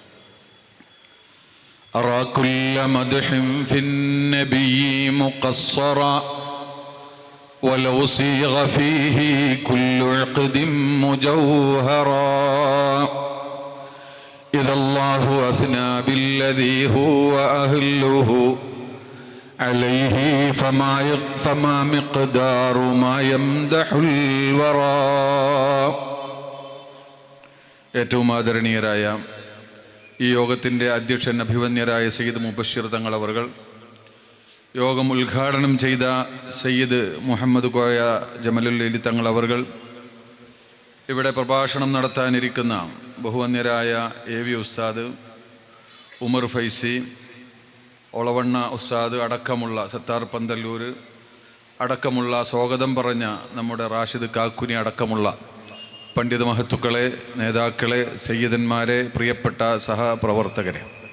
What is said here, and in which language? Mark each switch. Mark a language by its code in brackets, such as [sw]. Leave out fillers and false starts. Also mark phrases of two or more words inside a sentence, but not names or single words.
[ar] أرى كل مدح في النبي مقصرا، ولو صيغ فيه كل عقد مجوهرا. إذا الله أثنى بالذي هو أهله عليه فما مقدار ما يمدح الورى. [ml] ഏറ്റവും ആദരണീയരായ ഈ യോഗത്തിൻ്റെ അധ്യക്ഷൻ അഭിവന്യരായ സയ്യിദ് മുബശ്ശിർ തങ്ങൾ അവർകൾ, യോഗം ഉദ്ഘാടനം ചെയ്ത സയ്യിദ് മുഹമ്മദ് കോയ ജമലുൽ തങ്ങൾ അവർകൾ, ഇവിടെ പ്രഭാഷണം നടത്താനിരിക്കുന്ന ബഹുവന്യരായ AV ഉസ്താദ്, ഉമർ ഫൈസി, ഒളവണ്ണ ഉസ്താദ് അടക്കമുള്ള, സത്താർ പന്തല്ലൂർ അടക്കമുള്ള, സ്വാഗതം പറഞ്ഞ നമ്മുടെ റാഷിദ് കാക്കുനി അടക്കമുള്ള പണ്ഡിത മഹത്തുക്കളെ, നേതാക്കളെ, സയ്യിദന്മാരെ, പ്രിയപ്പെട്ട സഹപ്രവർത്തകരെ,